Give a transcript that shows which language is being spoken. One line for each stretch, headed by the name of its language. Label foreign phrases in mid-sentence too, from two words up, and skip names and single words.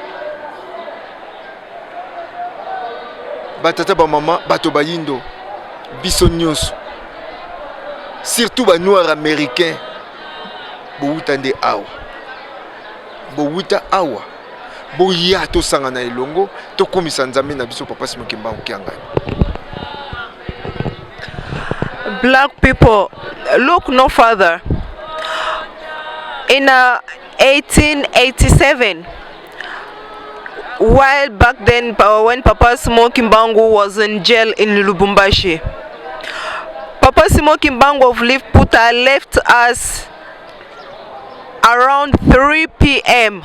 Lingala: batata ba mama bato bayindo biso nyonso surtout ba
French: noirs américains
Lingala: bouta nde awa bouta awa boya to sanga na elongo to komisa nzambe na biso papa Simon Kimbangu kiangani.
English: Black people, look no further. In 1887, while back then when Papa Simon Kimbangu was in jail in Lubumbashi, Papa Simon Kimbangu of Live Puta left us around 3 p.m.